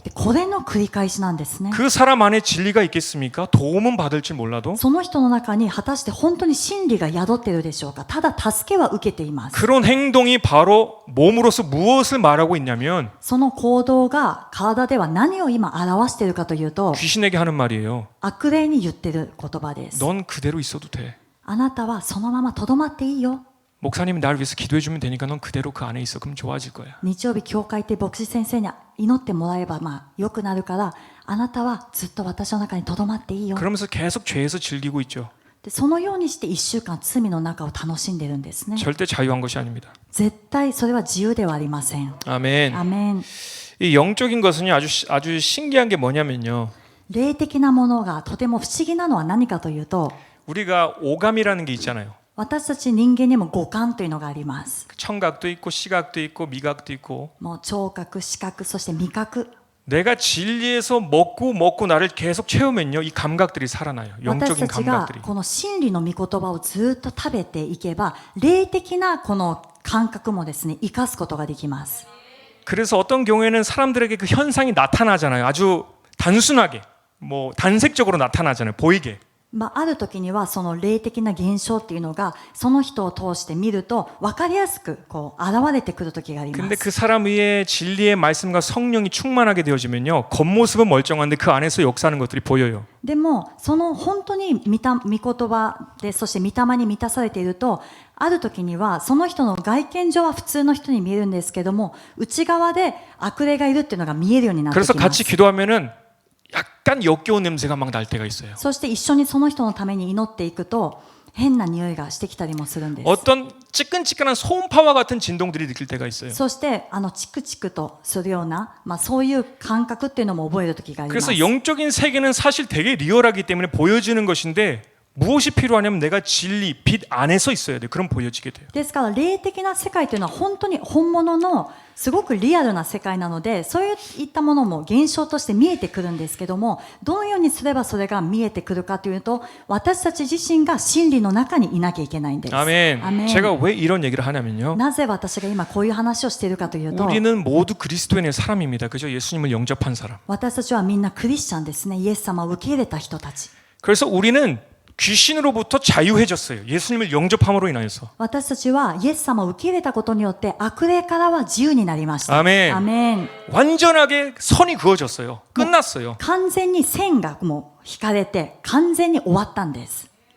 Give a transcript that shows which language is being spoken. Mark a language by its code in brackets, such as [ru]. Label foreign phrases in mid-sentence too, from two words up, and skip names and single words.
[ja] でこれの繰り返しなんですね。 [ko] 그 사람 안에 진리가 있겠습니까? 도움은 받을지 몰라도 [ja] その人の中に果たして本当に真理が宿っているでしょうか。ただ助けは受けています。 [ko] 그런 행동이 바로 몸으로서 무엇을 말하고 있냐면 [ja] その行動が体では何を今表しているかというと [ko] 귀신에게 하는 말이에요. [ja] 悪霊に言ってる言葉です。 [ko] 넌 그대로 있어도 돼. [ja] あなたはそのままとどまっていいよ。 [ko] 목사님이 나를 위해서 기도해 주면 되니까 넌 그대로 그 안에 있어. 그럼 좋아질 거야. [ja] 日曜日教会って牧師先生に祈ってもらえば良くなるからあなたはずっと私の中にとどまっていいよ。 [ko] 그러면서 계속 죄에서 즐기고 있죠. [ja] でそのようにして1週間罪の中を楽しんでるんですね。 [ko] 절대 자유한 것이 아닙니다. [ja] 絶対それは自由ではありません。 [ko] 아멘. [ja] アメン。 [ko] 이 영적인 것은요 아주 신기한 게 뭐냐면요. [ja] 霊的なものがとても不思議なのは何かというと [ko] 우리가 오감이라는 게 있잖아요. [ja] 私たち人間にも五感というのがあります。 [ko] 청각도 있고 시각도 있고 미각도 있고 [ja] もう聴覚、視覚、そして味覚。 [ko] 내가 진리에서 먹고 나를 계속 채우면요 이 감각들이 살아나요. [ja] 私 [ko] 영적인 [ja] たちが [ko] 감각들이. [ja] この真理の御言葉をずっと食べていけば霊的なこの感覚もですね生かすことができます。 [ko] 그래서 어떤 경우에는 사람들에게 그 현상이 나타나잖아요. 아주 단순하게 뭐 단색적으로 나타나잖아요. 보이게. [ja] ある時にはその霊的な現象っていうのがその人を通して見ると分かりやすくこう現れてくる時がありま [ko] 근데 [ja] す。 [ko] 그 사람 위에 진리의 말씀과 성령이 충만하게 되어지면요 겉모습은 멀쩡한데 그 안에서 역사하는 것들이 보여요. [ja] でもその本当に御言葉でそして御霊に満たされているとある時にはその人の外見上は普通の人に見えるんですけども内側で悪霊がいるっていうのが見えるようになってき [ko] 그래서 [ja] ま [ko] 같이 [ja] す。 [ko] 기도하면은 약간 역겨운 냄새가 막 날 때가 있어요. [ja] そして一緒にその人のために祈っていくと変な匂いがしてきたりもするんです。 [ko] 어떤 찌끈찌끈한 소음파와 같은 진동들이 느낄 때가 있어요. [ja] そしてチクチクとするような、そういう感覚っていうのも覚える時があります。 [ko] 그래서 영적인 세계는 사실 되게 리얼하기 때문에 보여지는 것인데 무엇이 필요하냐면 내가 진리, 빛 안에서 있어야 돼. 그럼 보여지게 돼요. [ja] ですから霊的な世界というのは本当に本物のすごくリアルな世界なのでそういったものも現象として見えてくるんですけどもどのようにすればそれが見えてくるかというと私たち自身が真理の中にいなきゃいけないんです。 [ko] 아멘. [ja] アメン。 [ko] 제가 왜 이런 얘기를 하냐면요. [ja] なぜ私が今こういう話をしているかというと [ko] 우리는 모두 그리스도인의 사람입니다. 그죠? 예수님을 영접한 사람. [ja] 私たちはみんなクリスチャンですね。イエス様を受け入れた人たち。 [ko] 그래서 우리는 귀신으로부터 자유해졌어요. 예수님을 영접함으로 인하여서. [ja] 私たちはイエス様を受け入れたことによって悪霊からは自由になりました。 [ko] 아멘. [ja] アメン。 [ko] 완전하게 선이 그어졌어요. 끝났어요. [ja] 完全に線がもう引かれて完全に終わったんです。